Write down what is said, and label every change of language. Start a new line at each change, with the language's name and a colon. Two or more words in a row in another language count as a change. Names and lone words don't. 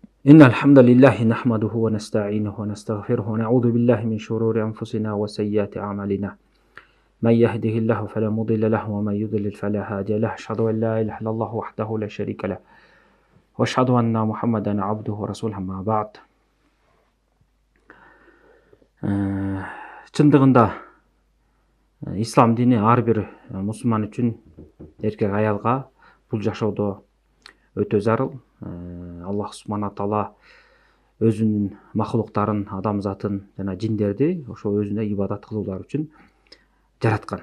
Arabic: إن الحمد لله نحمده ونستعينه ونستغفره ونعوذ بالله من شرور أنفسنا وسيئات أعمالنا من يهده الله فلا مضل له ومن يضلل فلا هادي له أشهد أن لا إله إلا الله وحده لا شريك له وأشهد أن محمدا عبده ورسوله أما بعد.
Kyrgyz: Чындыгында ислам дини ар бир мусулман үчүн эркек аялга бул жашоодо өтө зарыл. Аллах
Arabic: سبحانه تعالى
Kyrgyz: өзүнүн махлуктарын, адамзатын жана жиндерди ошо өзүнө ибадат кылуулар үчүн жараткан.